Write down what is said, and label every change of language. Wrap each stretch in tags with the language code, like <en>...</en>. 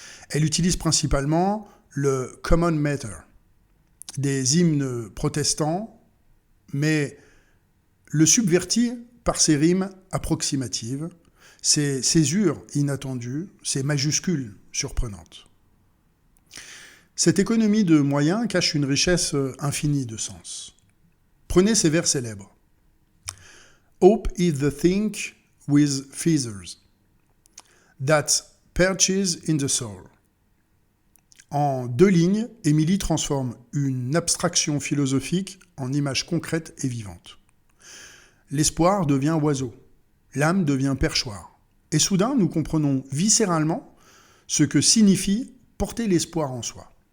<fr>Elle utilise principalement le common matter, des hymnes protestants, mais le subvertit par ses rimes approximatives, ses césures inattendues, ses majuscules surprenantes. Cette économie de moyens cache une richesse infinie de sens. Prenez ces vers célèbres.</fr> <en>Hope is the thing with feathers that perches in the soul.</en> <fr>En 2 lignes, Émilie transforme une abstraction philosophique en image concrète et vivante. L'espoir devient oiseau, l'âme devient perchoir. Et soudain, nous comprenons viscéralement ce que signifie porter l'espoir en soi.</fr>